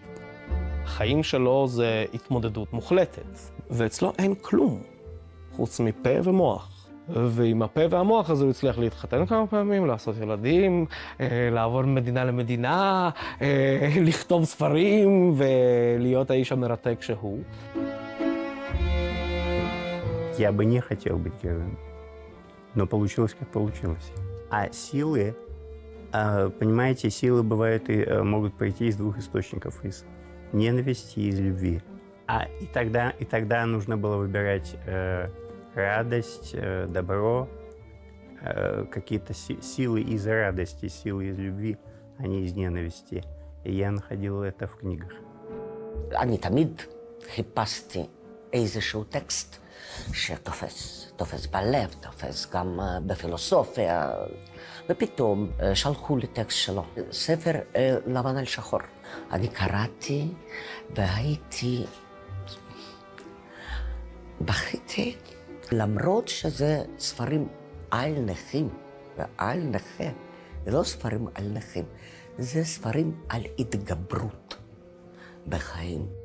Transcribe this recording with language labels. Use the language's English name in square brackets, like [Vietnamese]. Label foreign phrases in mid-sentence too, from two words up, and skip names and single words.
[Hebrew] החיים שלו זה התמודדות מוחלטת, ואצלו אין כלום, חוץ מפה ומוח. ועם הפה והמוח הזה הוא הצליח להתחתן כמה פעמים, לעשות ילדים, לעבור ממדינה למדינה, לכתוב ספרים ולהיות האיש המרתק שהוא. [Russian] Я бы не хотел быть героем, но получилось, как получилось. А силы, понимаете, силы бывают и могут прийти из двух источников, из ненависти и из любви. И тогда нужно было выбирать радость, добро, какие-то силы из радости, силы из любви, а не из ненависти. И я находил это в книгах. [Hebrew] אני תמיד חיפשתי איזשהו טקסט שתופס בלב, תופס גם בפילוסופיה, ופתאום שלחו לי טקסט שלו, ספר לבן על שחור. אני קראתי והייתי, בכיתי, למרות שזה ספרים על נכים ועל נכה, זה לא ספרים על נכים, זה ספרים על התגברות בחיים.